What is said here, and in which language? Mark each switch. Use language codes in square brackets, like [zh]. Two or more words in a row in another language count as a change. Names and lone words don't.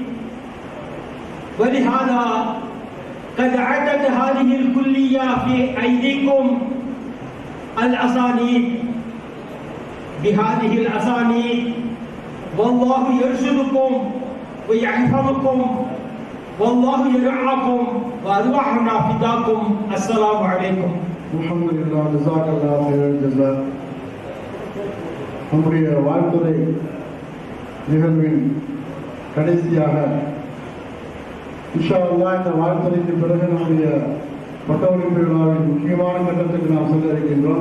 [ar] ولهذا قد عدت هذه الكلية في أيديكم الأسانيد. بهذه الأسانيد والله يرشدكم ويحفظكم والله يرعاكم وأرواحنا فداكم. السلام عليكم. الحمد لله، جزاك الله خير الجزاء. [ta] நம்முடைய வாழ்த்துறை நிகழ்வின் கடைசியாக [ar] إن شاء الله [ta] இந்த வாழ்த்துறைக்கு பிறகு நம்முடைய பட்டமளிப்பு விழாவின் முக்கியமான கட்டத்துக்கு நாம் செல்ல இருக்கின்றோம்.